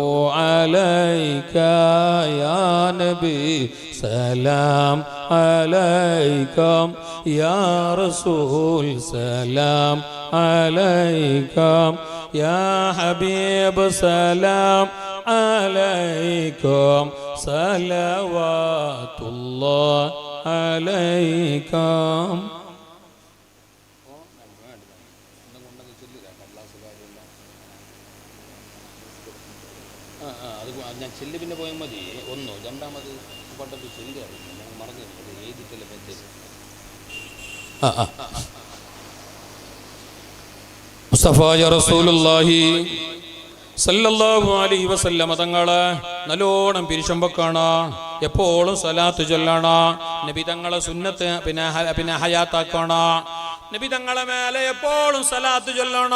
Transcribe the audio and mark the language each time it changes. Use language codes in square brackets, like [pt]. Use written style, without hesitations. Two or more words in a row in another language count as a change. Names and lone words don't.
[ar] عليك يا نبي سلام عليكم يا رسول سلام عليكم يا حبيب سلام عليكم صلوات الله عليكم. [ml] ഞാൻ ചെല്ല് പിന്നെ പോയാൽ മതി. ഒന്നോ രണ്ടാമത് പണ്ടൊരു ചെല്ല് അറിയില്ല, ഞാൻ മറന്നു എഴുതിയിട്ടില്ല. മുസ്തഫായ [ar] رسول الله صلى الله عليه وسلم [ml] തങ്ങളെ നല്ലോണം പിരിശുമ്പോ കാണാ, എപ്പോഴും സലാത്ത് ചൊല്ലണ, നബി തങ്ങളെ സുന്നത്ത് പിന്നെ ഹയാത്താക്കണ, നബി തങ്ങളെ മേലെ എപ്പോഴും സലാത്ത് ചൊല്ലണ.